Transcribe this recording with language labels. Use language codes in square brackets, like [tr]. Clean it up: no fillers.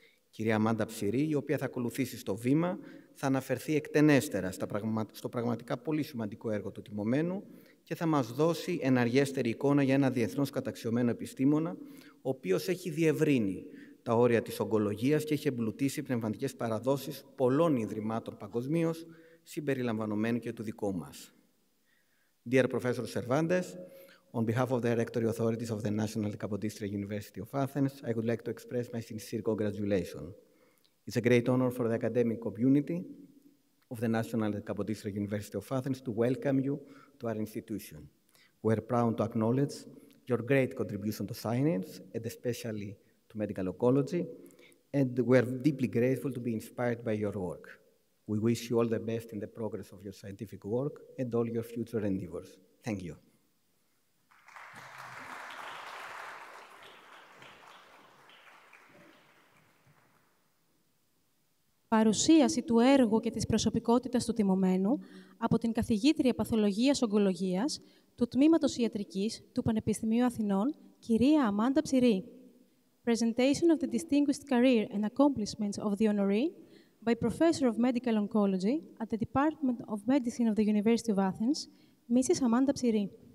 [el] κυρία Αμάντα Ψηρή, η οποία θα ακολουθήσει στο βήμα, θα αναφερθεί εκτενέστερα στο πραγματικά πολύ σημαντικό έργο του τιμωμένου και θα μας δώσει εναργέστερη εικόνα για ένα διεθνώς καταξιωμένο επιστήμονα, ο οποίος έχει διευρύνει τα όρια της ογκολογίας και έχει εμπλουτίσει πνευματικές παραδόσεις πολλών ιδρυμάτων παγκοσμίως, συμπεριλαμβανομένου και του δικού μας. [en] Dear Professor Cervantes, on behalf of the Rectory Authorities of the National Kapodistrian University of Athens, I would like to express my sincere congratulations. It's a great honor for the academic community of the National Kapodistrian University of Athens to welcome you to our institution. We're proud to acknowledge your great contribution to science, and especially to medical oncology, and we're deeply grateful to be inspired by your work. We wish you all the best in the progress of your scientific work and all your future endeavors. Thank you. [el] Παρουσίαση του έργου και της προσωπικότητας του τιμωμένου από την καθηγήτρια Παθολογίας Ογκολογίας του Τμήματος Ιατρικής του Πανεπιστημίου Αθηνών, κυρία Αμάντα Ψηρή. [en] Presentation of the distinguished career and accomplishments of the honoree by Professor of Medical Oncology at the Department of Medicine of the University of Athens, Mrs. Amanda Ψηρή.